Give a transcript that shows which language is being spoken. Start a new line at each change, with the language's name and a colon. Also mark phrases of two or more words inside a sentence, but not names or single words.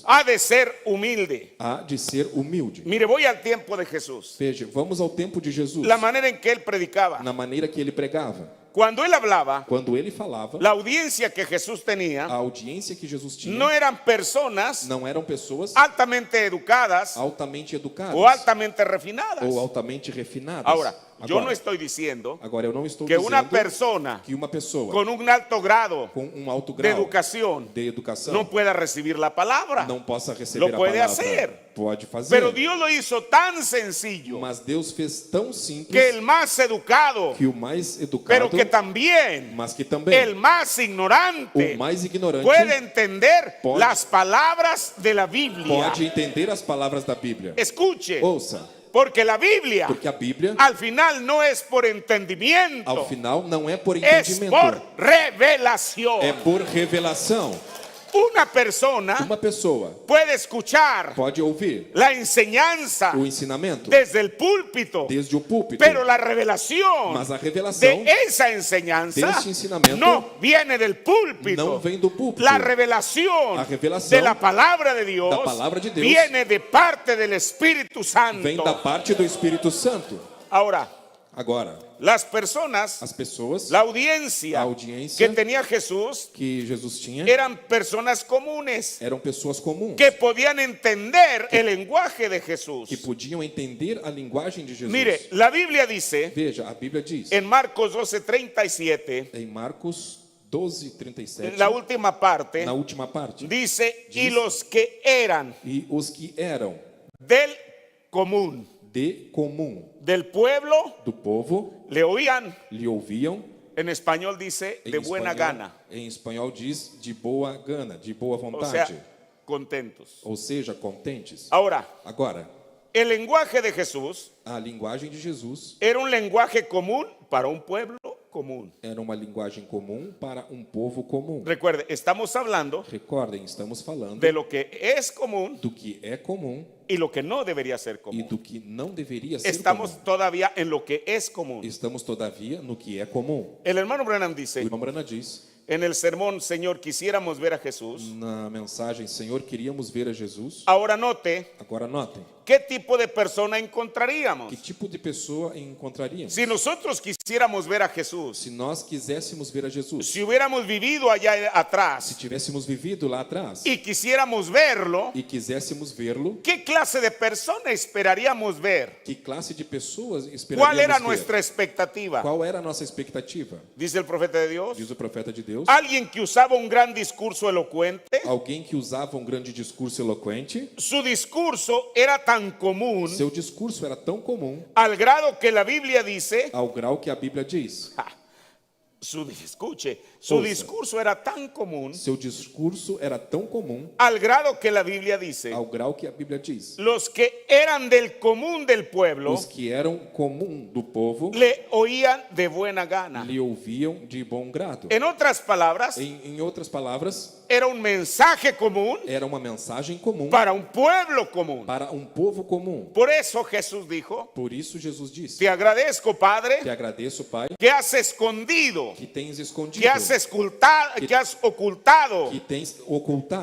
Spanish: Ha de ser humilde.
Portuguese: Há de ser humilde.
Spanish: Mire, voy al tiempo de Jesús.
Portuguese: Veja, vamos ao tempo de Jesus,
Spanish: La manera en que él predicaba.
Portuguese: na maneira que ele pregava.
Spanish: Cuando él hablaba,
Portuguese: Quando ele falava,
Spanish: la audiencia que Jesús
Portuguese: a
Spanish: tenía
Portuguese: audiência que Jesus tinha
Spanish: no eran personas
Portuguese: não eram pessoas
Spanish: altamente educadas
Portuguese: altamente educadas
Spanish: o altamente refinadas.
Portuguese: ou altamente refinadas.
Spanish: Ahora, yo no
Portuguese: Agora,
Spanish: estoy diciendo
Portuguese: agora eu não estou
Spanish: que una
Portuguese: dizendo
Spanish: persona
Portuguese: que uma pessoa
Spanish: con un alto grado
Portuguese: com um alto
Spanish: de
Portuguese: grau
Spanish: educación
Portuguese: de educação
Spanish: no pueda recibir la palabra.
Portuguese: não possa receber
Spanish: Lo
Portuguese: a
Spanish: puede
Portuguese: palavra.
Spanish: hacer.
Portuguese: Pode fazer.
Spanish: Pero Dios lo hizo tan sencillo
Portuguese: Mas Deus fez tão simples
Spanish: que el más educado,
Portuguese: que o mais educado,
Spanish: pero que también
Portuguese: mas que também
Spanish: el más ignorante
Portuguese: o mais ignorante
Spanish: puede entender
Portuguese: pode-
Spanish: las palabras de la Biblia.
Portuguese: pode entender as palavras da Bíblia.
Spanish: Escuche,
Portuguese: Ouça,
Spanish: porque la Biblia
Portuguese: porque a Bíblia,
Spanish: al final no es por entendimiento,
Portuguese: ao final, não é por
Spanish: es
Portuguese: entendimento,
Spanish: por revelación.
Portuguese: é por revelação.
Spanish: Una persona
Portuguese: Uma pessoa
Spanish: puede escuchar
Portuguese: pode ouvir
Spanish: la enseñanza
Portuguese: o ensinamento
Spanish: desde el púlpito,
Portuguese: desde o púlpito,
Spanish: pero la revelación
Portuguese: mas a revelação
Spanish: de esa enseñanza
Portuguese: desse ensinamento
Spanish: no viene del púlpito.
Portuguese: não vem do púlpito.
Spanish: La revelación
Portuguese: A revelação
Spanish: de la palabra de Dios
Portuguese: da palavra de Deus
Spanish: viene de parte del Espíritu Santo.
Portuguese: vem da parte do Espírito Santo.
Spanish: Ahora,
Portuguese: Agora,
Spanish: las personas,
Portuguese: as pessoas,
Spanish: la audiencia
Portuguese: a audiência
Spanish: que tenía Jesús
Portuguese: que Jesus tinha
Spanish: eran personas comunes
Portuguese: eram pessoas comuns,
Spanish: que podían entender el lenguaje de Jesús.
Portuguese: que podiam entender a linguagem de Jesus.
Spanish: Mire, la Biblia dice
Portuguese: Veja, a Bíblia diz
Spanish: en Marcos 12:37,
Portuguese: em Marcos 12:37,
Spanish: la última parte,
Portuguese: na última parte,
Spanish: dice, y
Portuguese: diz,
Spanish: los que eran
Portuguese: e os que eram
Spanish: del común,
Portuguese: de comum
Spanish: del pueblo,
Portuguese: do povo
Spanish: le oían.
Portuguese: lhe ouviam.
Spanish: En español dice de buena gana,
Portuguese: Em espanhol diz de boa gana, de boa
Spanish: o
Portuguese: vontade,
Spanish: sea, contentos.
Portuguese: ou seja, contentes.
Spanish: Ahora,
Portuguese: Agora,
Spanish: el lenguaje de Jesús
Portuguese: a linguagem de Jesus
Spanish: era un lenguaje común para un pueblo común.
Portuguese: era uma linguagem comum para um povo comum.
Spanish: Recuerde, estamos hablando
Portuguese: Recordem, estamos falando
Spanish: de lo que es común
Portuguese: do que é comum
Spanish: y lo que no debería ser
Portuguese: e
Spanish: común.
Portuguese: do que não deveria ser
Spanish: Estamos
Portuguese: comum.
Spanish: todavía en lo que es común.
Portuguese: Estamos, todavia, no que é comum.
Spanish: El hermano Branham
Portuguese: O
Spanish: dice
Portuguese: irmão Brana diz,
Spanish: en el sermón, Señor, quisiéramos ver a Jesús.
Portuguese: na mensagem, Senhor, queríamos ver a Jesus.
Spanish: Ahora note
Portuguese: Agora notem,
Spanish: qué tipo de persona
Portuguese: que
Spanish: encontraríamos.
Portuguese: tipo de pessoa encontraríamos?
Spanish: Si nosotros quisiéramos ver a Jesús,
Portuguese: Se nós quiséssemos ver a Jesus,
Spanish: si hubiéramos vivido allá
Portuguese: se
Spanish: atrás
Portuguese: tivéssemos vivido lá atrás
Spanish: y quisiéramos verlo,
Portuguese: e quiséssemos vê-lo,
Spanish: ¿qué clase de persona esperaríamos ver?
Portuguese: que classe de pessoas
Spanish: ¿Cuál
Portuguese: esperaríamos
Spanish: era
Portuguese: ver?
Spanish: nuestra expectativa?
Portuguese: Qual era a nossa expectativa?
Spanish: Dice el profeta de Dios.
Portuguese: Diz o profeta de Deus.
Spanish: Alguien que usaba un gran discurso elocuente.
Portuguese: Alguém que usava um grande discurso eloquente.
Spanish: Su discurso era tan común
Portuguese: Seu discurso era tão comum
Spanish: al grado que la Biblia dice,
Portuguese: ao grau que a Bíblia diz.
Spanish: escuche, su
Portuguese: Ouça.
Spanish: discurso era tan común
Portuguese: Seu discurso era tão comum
Spanish: al grado que la Biblia dice,
Portuguese: ao grau que a Bíblia diz.
Spanish: los que eran del común del pueblo
Portuguese: Os que eram comum do povo
Spanish: le oían de buena gana.
Portuguese: lhe ouviam de bom grado.
Spanish: En otras palabras,
Portuguese: Em outras palavras,
Spanish: era un mensaje común
Portuguese: era uma mensagem comum
Spanish: para un pueblo común.
Portuguese: para um povo comum.
Spanish: Por eso Jesús dijo,
Portuguese: Por isso Jesus disse:
Spanish: te agradezco,
Portuguese: Te
Spanish: Padre,
Portuguese: agradeço, Pai,
Spanish: que has escondido,
Portuguese: que tens escondido,
Spanish: que has ocultado
Portuguese: que tens ocultado